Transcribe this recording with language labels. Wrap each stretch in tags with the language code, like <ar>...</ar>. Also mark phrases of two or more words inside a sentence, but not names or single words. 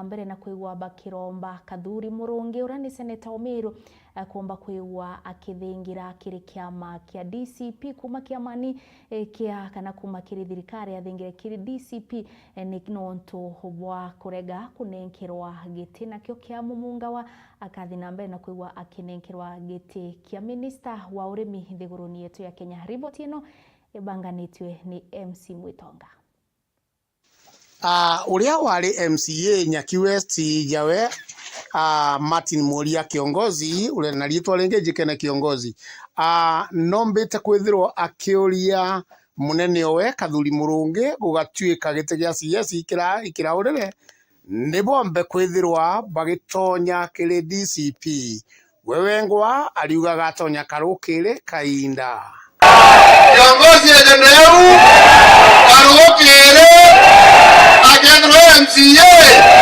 <mer>mbere na kwigwa bakiromba Kathuri Murungi ura ni seneta Omeru kuomba kwigwa akithingira kiri kiama kia DCP kuma kiamani kia kana kuma kiri thirikari athingira kiri DCP ni nontu bwa kurega kunenkerwa giti nakio kia mumunga wa akathina mbere na kwigwa akinenkerwa giti kia minister wa urimi thiguruni yetu ya Kenya. Riboti ino ibanganitwe ni MC Mwitonga. Uria wari MCA Nyaki West jawe Martin Muria kiongozi ule na rietwa renge jikene kiongozi nombete kwithirwo akiuria munene owe Kathuri Murungi gugatuika gite gia CS ikira urere ni bombe kwithirwa bagitonya kiri DCP wewengwa aliuga gatonya karukire kainda</mer> <sw>kiongozi endelevu</sw> <mer>karukire agendo MCA</mer>